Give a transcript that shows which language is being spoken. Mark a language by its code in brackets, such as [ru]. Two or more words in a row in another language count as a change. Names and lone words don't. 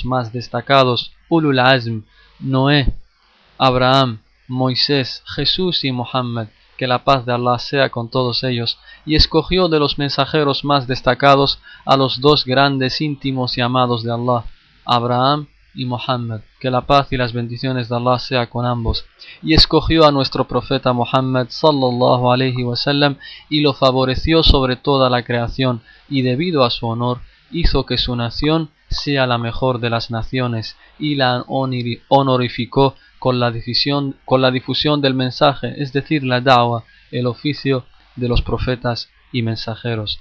[es] más destacados: [ar] أولو العزم, [es] Noé, Abraham, Moisés, Jesús y Muhammad, que la paz de Allah sea con todos ellos, y escogió de los mensajeros más destacados a los 2 grandes íntimos y amados de Allah, Abraham y Muhammad, que la paz y las bendiciones de Allah sea con ambos, y escogió a nuestro profeta Muhammad [ar] صلى الله عليه وسلم [es] y lo favoreció sobre toda la creación, y debido a su honor hizo que su nación sea la mejor de las naciones y la honorificó con la difusión del mensaje, es decir, la da'wa, el oficio de los profetas y mensajeros.